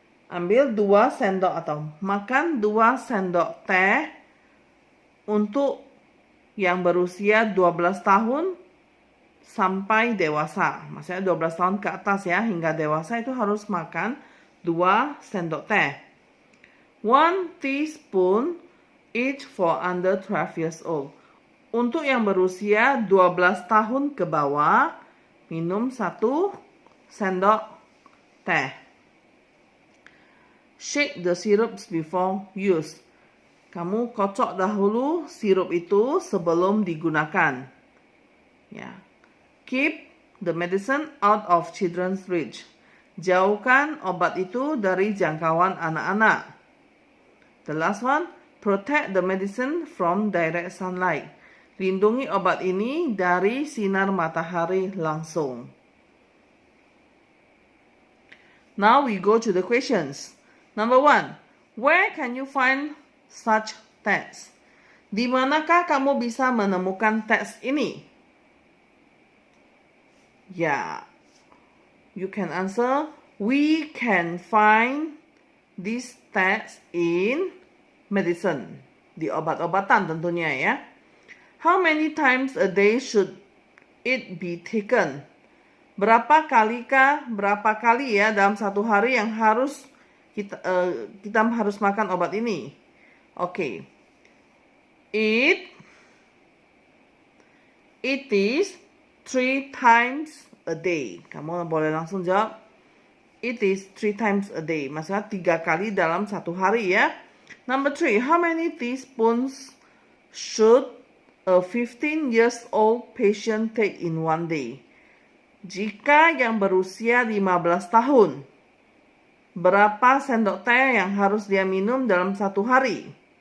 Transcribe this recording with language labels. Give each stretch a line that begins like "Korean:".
Indonesian: Ambil 2 sendok atau makan 2 sendok teh untuk yang berusia 12 tahun sampai dewasa. Maksudnya 12 tahun ke atas ya, hingga dewasa itu harus makan 2 sendok teh.
English: 1 teaspoon each for under 12 years old.
Indonesian: Untuk yang berusia 12 tahun ke bawah, minum 1 sendok teh.
English: Shake the syrups before use.
Indonesian: Kamu kocok dahulu sirup itu sebelum digunakan. Ya.
English: Keep the medicine out of children's reach.
Indonesian: Jauhkan obat itu dari jangkauan anak-anak.
English: The last one, protect the medicine from direct sunlight.
Indonesian: Lindungi obat ini dari sinar matahari langsung.
English: Now we go to the questions. Number 1, where can you find such text?
Indonesian: Di manakah kamu bisa menemukan teks ini?
English: Yeah, you can answer, we can find this text in medicine.
Indonesian: Di obat-obatan tentunya ya.
English: How many times a day should it be taken?
Indonesian: Berapa kali ya dalam satu hari yang harus kita harus makan obat ini?
English: Oke. It is 3 times a day.
Indonesian: Kamu boleh langsung jawab.
English: It is 3 times a day.
Indonesian: Maksudnya 3 kali dalam satu hari ya.
English: Number 3, how many teaspoons should a 15 years old patient take in one day?
Indonesian: Jika yang berusia 15 tahun, berapa sendok teh yang harus dia minum dalam satu hari?